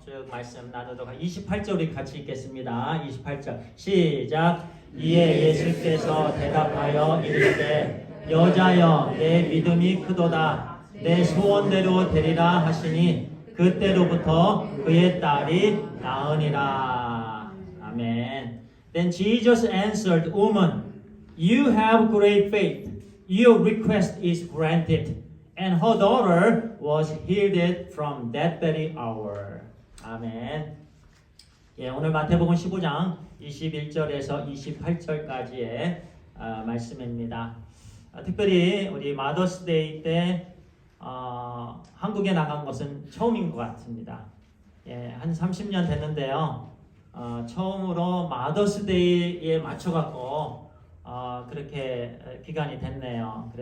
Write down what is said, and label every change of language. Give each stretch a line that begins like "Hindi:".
Korean: 쭉 말씀 나누도록 28절 우리 같이 읽겠습니다. 28절 시작. 이에 예수께서 대답하여 이르시되 여자여 내 믿음이 크도다. 내 소원대로 되리라 하시니 그때로부터 그의 딸이 나으니라. 아멘.
English: Then Jesus answered, Woman, you have great faith. Your request is granted. And her daughter was healed from that very hour.
Korean: 아멘. 오늘 마태복음 15장 21절에서 28절까지의 말씀입니다. 특별히 우리 마더스데이 때 한국에 나간 것은 처음인 것 같습니다. 한 30년 됐는데요. 처음으로 마더스데이에 맞춰갖고 그렇게 기간이 됐네요.